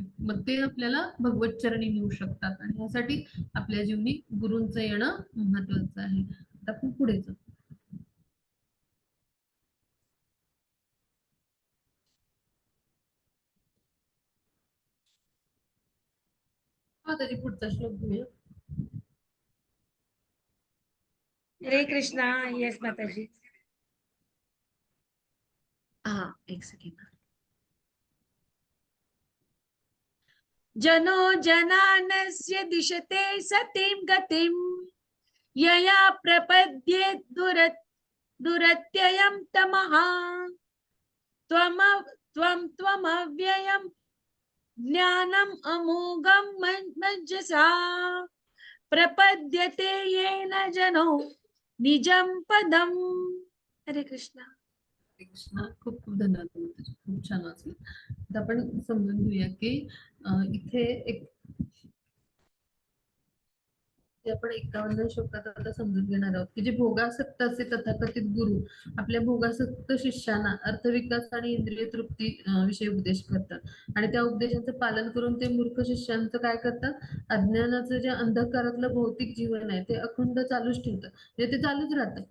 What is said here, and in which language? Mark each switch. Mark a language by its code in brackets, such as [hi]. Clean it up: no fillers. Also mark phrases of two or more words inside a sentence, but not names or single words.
[mr] मग ते आपल्याला भगवत चरणी नेऊ शकतात, आणि यासाठी आपल्या जीवनी गुरूंचं येणं महत्वाचं आहे. आता आपण पुढे जाऊ. तरी पुढचा श्लोक घेऊया. हरे कृष्णा. येस माताजी. हा, एक सेकंड. [sa] जनो जनानस्य दिशते सतीं गतिं यया प्रपद्ये दुरत्ययं तमः त्वमव्ययं ज्ञानम् अमोघं मज्जसा प्रपद्यते येन जनो निजं पदम्. [mr] हरे कृष्णा. कृष्णा. खूप खूप धन्यवाद तुमचे, खूप छान वाचलं. आता आपण समजून घेऊया की इथे एक आपण 51 श्लोकात आता समजून घेणार आहोत की जे भोगासक्त असे तथाकथित गुरु आपल्या भोगासक्त शिष्याना अर्थविकास आणि इंद्रिय तृप्ती विषयी उपदेश करतात, आणि त्या उपदेशांचं पालन करून ते मूर्ख शिष्यांचं काय करतात, अज्ञानाचं जे अंधकारातलं भौतिक जीवन आहे ते अखंड चालूच ठेवतात, म्हणजे ते चालूच राहतं.